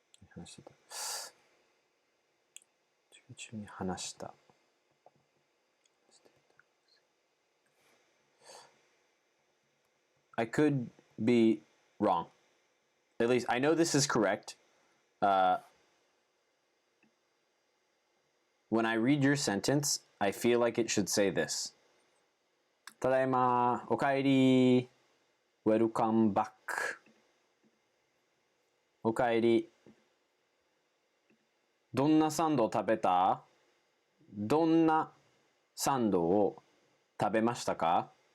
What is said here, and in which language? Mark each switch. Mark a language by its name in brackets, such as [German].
[Japanese] 話してた授業中に話した [English] I could be wrong. At least I know this is correct. When I read your sentence, I feel like it should say this. [Japanese] ただいま、おかえり、 [English] welcome back. [Japanese] おかえり。どんなサンドを食べた？どんなサンドを食べましたか？